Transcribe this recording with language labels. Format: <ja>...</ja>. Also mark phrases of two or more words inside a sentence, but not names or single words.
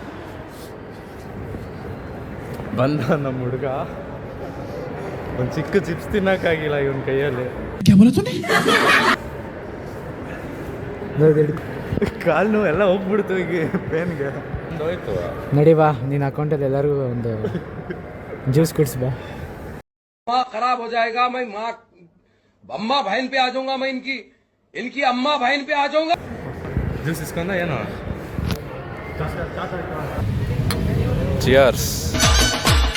<kn>ಬಂದ ನಮ್ಮ ಹುಡುಗ ಒಂದು ಚಿಕ್ಕ ಚಿಪ್ಸ್ ತಿನ್ನಕ್ಕಾಗಿಲ್ಲ ಇವನ ಕೈಯಲ್ಲಿ. ಕಾಲು ನೋವು ಎಲ್ಲ ಹೋಗ್ಬಿಡ್ತು ಈಗ ಪೇನ್ಗೆ. ಹೋಯ್ತು. ನಡಿ ಬಾ, ನಿನ್ನ ಅಕೌಂಟಲ್ಲಿ ಎಲ್ಲರಿಗೂ ಒಂದು ಜ್ಯೂಸ್ ಕುಡಿಸ್ ಬಾ.</kn> <hi>खराब हो जाएगा मैं माँ अम्मा बहन पे आ जाऊंगा मैं इनकी अम्मा बहन पे आ जाऊंगा.</hi> <kn>ಜ್ಯೂಸ್ ಇಸ್ಕೊಂಡ ಏನೋ. ಚಿಯರ್ಸ್.</kn>